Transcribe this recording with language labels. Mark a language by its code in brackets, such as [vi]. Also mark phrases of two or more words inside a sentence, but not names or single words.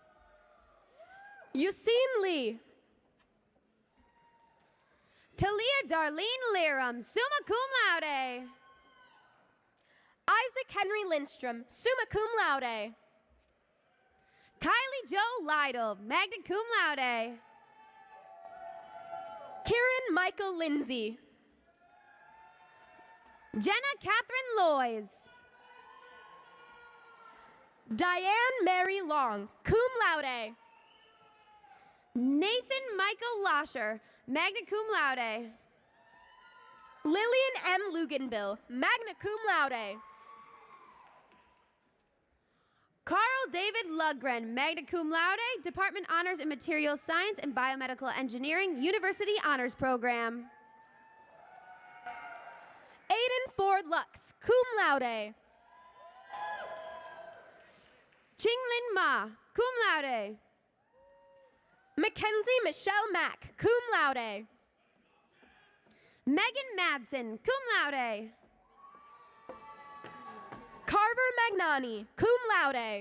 [en] Yusine Lee. Talia Darlene Liram, [la] summa cum laude. [en] Isaac Henry Lindstrom, [la] summa cum laude. [en] Kylie Jo Lytle, [la] magna cum laude. [en] Kieran Michael Lindsay. Jenna Catherine Loys. Diane Mary Long, [la] cum laude. [en] Nathan Michael Losher, [la] magna cum laude. [en] Lillian M. Luganbill, [la] magna cum laude. [en] Carl David Lundgren, [la] magna cum laude, [en] Department Honors in Materials Science and Biomedical Engineering, University Honors Program. Aiden Ford Lux, [la] cum laude. [en] Qinglin Ma, [la] cum laude. [en] Mackenzie Michelle Mack, [la] cum laude. [en] Megan Madsen, [la] cum laude. [en] Carver Magnani, [la] cum laude.